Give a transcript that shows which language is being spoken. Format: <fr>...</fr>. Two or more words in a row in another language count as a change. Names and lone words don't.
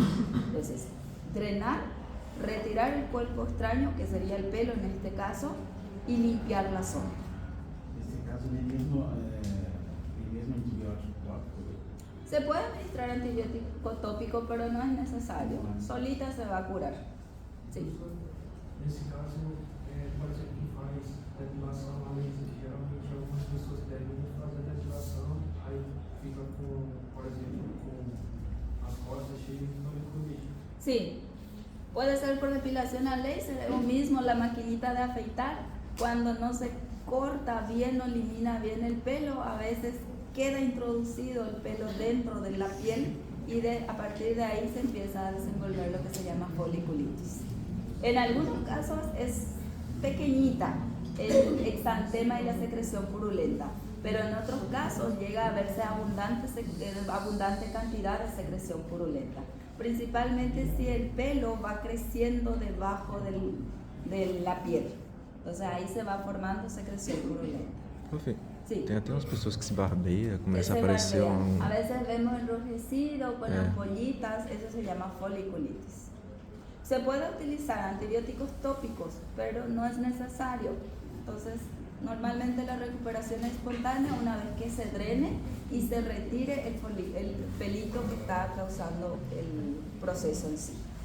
<es>Entonces, drenar, retirar el cuerpo extraño, que sería el pelo en este caso, y limpiar la zona. En este caso, el mismo antibiótico tópico. Se puede administrar antibiótico tópico, pero no es necesario. Solita se va a curar. Sí.</es> <pt>Nesse caso, por exemplo, quem faz depilação a laser, geralmente algumas pessoas devem fazer depilação, aí fica com, por exemplo, com as costas cheias de foliculite.</pt> <es>Sí, puede ser por depilación a láser o mismo la maquinita de afeitar. Cuando no se corta bien o elimina bien el pelo, a veces queda introducido el pelo dentro de la piel y a partir de ahí se empieza a desenvolver lo que se llama foliculitis. En algunos casos es pequeñita el exantema y la secreción purulenta, pero en otros casos llega a verse abundante cantidad de secreción purulenta, principalmente si el pelo va creciendo debajo de la piel. Entonces ahí se va formando secreción purulenta.</es> <pt>Profe,</pt> <es>Sí.</es> <pt>tem até umas pessoas que se barbeiam, começa a</pt> <es>Se</es> <pt>aparecer</pt> <es>barbea. A veces vemos enrojecido con ampollitas, eso se llama foliculitis. Se puede utilizar antibióticos tópicos, pero no es necesario. Entonces, normalmente la recuperación es espontánea una vez que se drene y se retire el pelito que está causando el proceso en sí.</es>